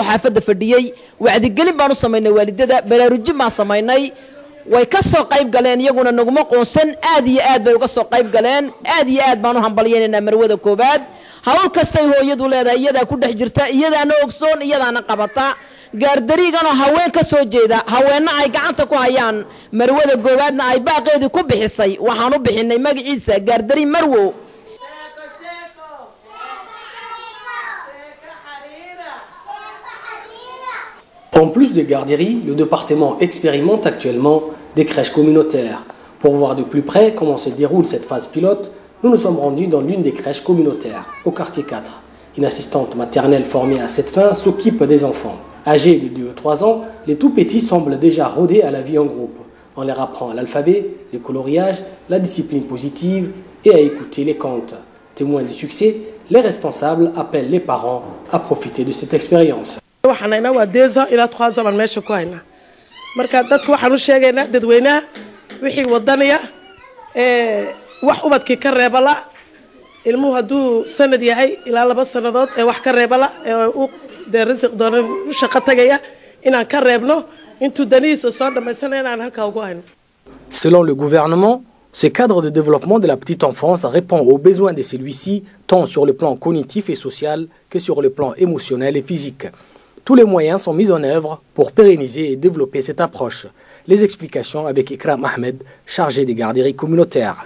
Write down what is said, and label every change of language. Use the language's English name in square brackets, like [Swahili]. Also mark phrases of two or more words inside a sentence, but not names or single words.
[Somali] xaafadda fadhiyay wacdi gelin baan u sameynay waalidada baraarujin baan sameynay way ka soo qayb galeen iyaguna naguma qoonsan aad iyo aad bay uga soo qayb galeen aad iyo aad baan u hambalyeynaa marwada koobaad hawl kastay hooyadu leedahay iyada ku dhex jirta iyadaana ogsoon iyadaana qabata gaardarigana haween ka soo jeeda haweenna ay gacanta ku hayaan marwada koobaadna ay baaqeedii ku bixisay waxaan u bixinay magaciisa gaardari marwo. [French] En plus des garderies, le département expérimente actuellement des crèches communautaires. Pour voir de plus près comment se déroule cette phase pilote, nous nous sommes rendus dans l'une des crèches communautaires, au quartier 4. Une assistante maternelle formée à cette fin s'occupe des enfants. Âgés de 2 ou 3 ans, les tout petits semblent déjà rodés à la vie en groupe. On leur apprend l'alphabet, le coloriage, la discipline positive et à écouter les contes. Témoins du succès, les responsables appellent les parents à profiter de cette expérience. [Somali] waxaanayna waa 2 ans ilaa 3 ans baan meesha ku haynaa marka dadku waxaan u sheegaynaa dadweynaha wixii wadanaya wax ubadkii ka reebala ilmuhu hadduu sanad yahay ilaa 2 sanadood wax ka reebala uu de risiq doonan u shaqo tagaya inaan ka reebno intuu danihiisa soo dhamaysanaya inaan halkaa ugu hayno. [French] Selon le gouvernement, ce cadre de développement de la petite enfance répond aux besoins de celui-ci tant sur le plan cognitif et social que sur le plan émotionnel et physique. Tous les moyens sont mis en œuvre pour pérenniser et développer cette approche. Les explications avec Ikram Ahmed, chargé des garderies communautaires.